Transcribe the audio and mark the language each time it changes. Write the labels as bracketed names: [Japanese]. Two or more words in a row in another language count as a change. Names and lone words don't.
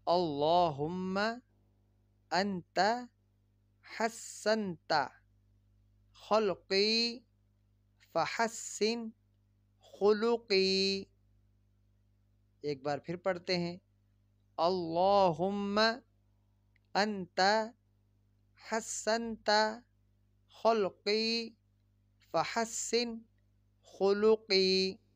[Arabic] اللہم انت حسنت خلقی فحسن خلقی. [Urdu] ایک بار پھر پڑھتے ہیں. [Arabic] اللہم انت حسنت خلقی فحسن خلقی.